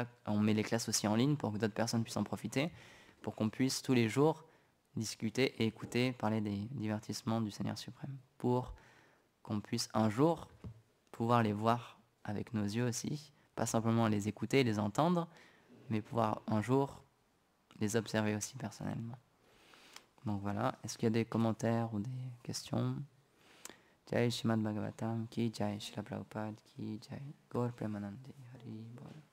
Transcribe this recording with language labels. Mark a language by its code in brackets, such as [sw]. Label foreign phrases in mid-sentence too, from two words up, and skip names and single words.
[fr] On met les classes aussi en ligne pour que d'autres personnes puissent en profiter, pour qu'on puisse tous les jours discuter et écouter, parler des divertissements du Seigneur suprême, pour qu'on puisse un jour pouvoir les voir avec nos yeux aussi, pas simplement les écouter, les entendre, mais pouvoir un jour les observer aussi personnellement. Donc voilà, est-ce qu'il y a des commentaires ou des questions? [hi] जय श्रीमद् भागवतम् की जय, श्रील प्रभुपाद की जय, गौर प्रेमानन्दी हरि बोल.